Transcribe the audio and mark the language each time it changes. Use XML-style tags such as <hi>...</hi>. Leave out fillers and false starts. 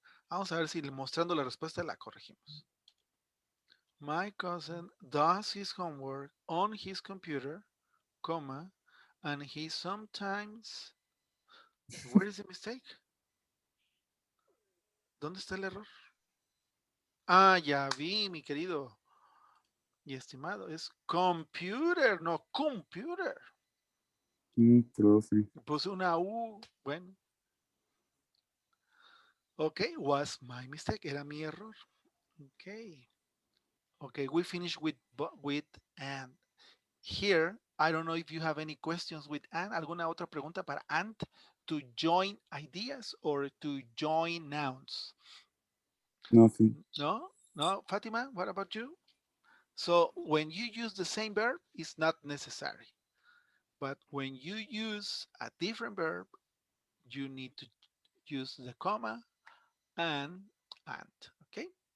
<es>Vamos a ver si mostrando la respuesta la corregimos.</es> <en>My cousin does his homework on his computer, comma, and he sometimes. Where is the mistake?</en> <es>¿Dónde está el error? Ah, ya vi, mi querido y estimado. Es computer, no computer. Profe. Puse una U.</es> <en>Bueno, okay, was my mistake.</en> <es>Era mi error.</es> <en>Okay. Okay, we finished with and. Here, I don't know if you have any questions with and.</en> <es>¿Alguna otra pregunta para and</es> <en>to join ideas or to join nouns? Nothing. No? No, Fatima, what about you? So when you use the same verb, it's not necessary. But when you use a different verb, you need to use the comma and. Okay?</en>